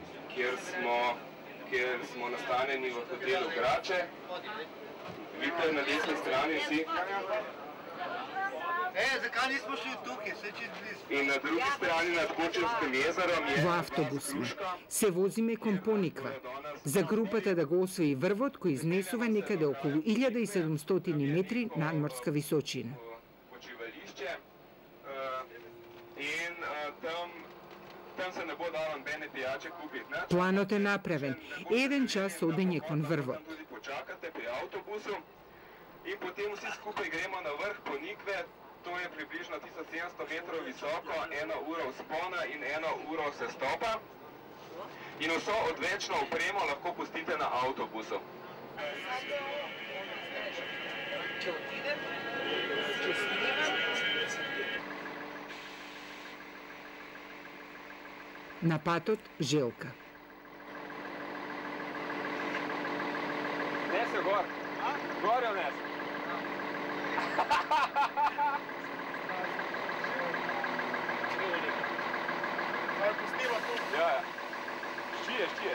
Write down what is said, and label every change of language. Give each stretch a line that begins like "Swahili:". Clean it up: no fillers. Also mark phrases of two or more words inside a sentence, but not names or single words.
Slovenian: kjer smo nastanjeni v hotelu Grače. Vidite na desni strani vsi. Zakaj nismo šli tukaj, se čist blizu? In na drugi strani nad Kocčanskim jezerom je...
Macedonian: Во автобусме се возиме кон Пониква, за групата да го освои врвот кој изнесува некаде околу 1700 метри надморска височина. Почивалище.
Slovenian: In tam se ne bo dalo nobene pijače kupiti.
Macedonian: Планот е направен. Еден час одење кон врвот.
Slovenian: Tudi počakate pri avtobusu in potem vsi skupaj gremo na vrh Ponikve. To je približno 1700 metrov visoko, 1 uro vzpona in 1 uro sestopa. In vso odvečno opremo lahko pustite na avtobusu.
Macedonian: На патот Желка.
Slovenian: Nese gor. Gore vnese. Kaj pustiva tu? Ja. Ščije.